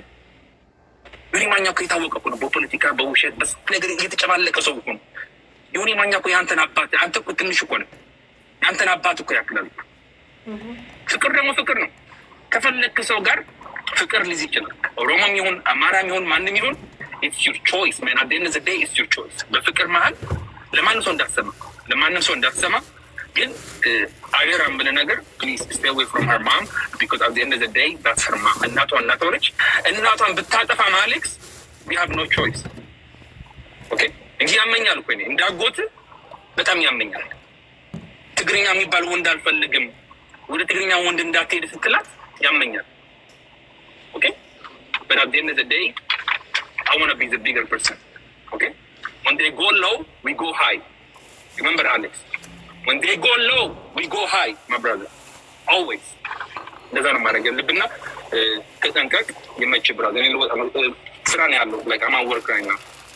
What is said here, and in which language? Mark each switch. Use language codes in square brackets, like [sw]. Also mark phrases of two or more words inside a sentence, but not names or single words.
[am] ዮኒ ማኛ እኮ የታወቀ እኮ ነው በፖለቲካ በውሸት በስ ነገር እየተጨማለቀ ሰው እኮ ነው። ዮኒ ማኛ እኮ የአንተን አባት፣ አንተ እኮ ትንሽ እኮ ነው የአንተን አባት እኮ ያክላል። ፍቅር ደግሞ ፍቅር ነው። ከፈለክ ሰው ጋር ፍቅር ሊይዝ ይችላል። ኦሮሞም ይሁን አማራም ይሁን ማንም ይሁን [en] it's your choice man. at the end of the day it's your choice. [am] በፍቅር መሀል ለማንም ሰው እንዳትሰማ ግን አገር አምብለ ነገር [en] please stay away from her mom because at the end of the day that's her mom. [am] እናቷ ነች። እናቷን ብታጠፋ አሌክስ [en] we have no choice. [am] ኦኬ እንጂ ያመኛል እኮ እኔ እንዳጎት በጣም ያመኛል። ትግርኛ የሚባል ወንድ አልፈልግም፣ ወደ ትግርኛ ወንድ እንዳትሄድ ስትላት ያመኛል። ኦኬ [en] but at the end of the day I want to be the bigger person. Okay when they go low we go high. Remember Alex, when they go low we go high my brother always. [am] እንደዛ ነው ማድረግ ያለብና ተጠንቀቅ። የመቼ ብራዘር እኔ ስራ ነው ያለው [en] like I'm at work right now.